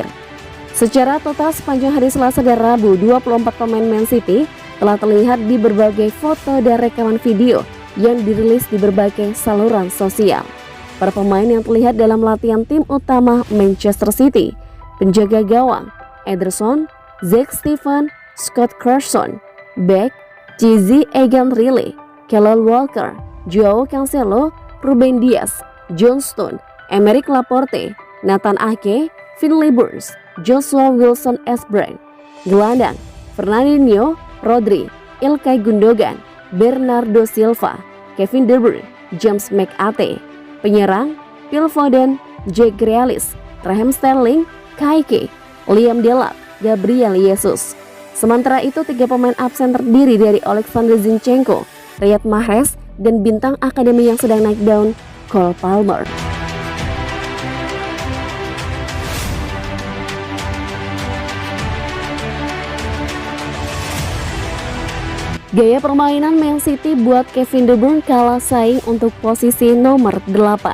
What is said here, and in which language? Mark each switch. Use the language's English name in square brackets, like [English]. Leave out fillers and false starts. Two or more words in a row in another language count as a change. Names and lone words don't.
[Indonesian] Secara total sepanjang hari Selasa dan Rabu, 24 pemain Man City telah terlihat di berbagai foto dan rekaman video yang dirilis di berbagai saluran sosial. Para pemain yang terlihat dalam latihan tim utama Manchester City: penjaga gawang Ederson, Zack Steffen, Scott Carson, Beck, Jesse Egan Riley, Kyle Walker, Joao Cancelo, Ruben Dias, John Stone, Emerick Laporte, Nathan Ake, Finlay Burns, Joshua Wilson-Espbrand, gelandang Fernandinho, Rodri, Ilkay Gundogan, Bernardo Silva, Kevin De Bruyne, James McAtee, penyerang Phil Foden, Jack Grealish, Raheem Sterling, Kike, Liam Delap, Gabriel Jesus. Sementara itu, 3 pemain absen terdiri dari Alexander Zinchenko, Riyad Mahrez, dan bintang akademi yang sedang naik daun, Cole Palmer. Gaya permainan Man City buat Kevin De Bruyne kalah saing untuk posisi nomor 8.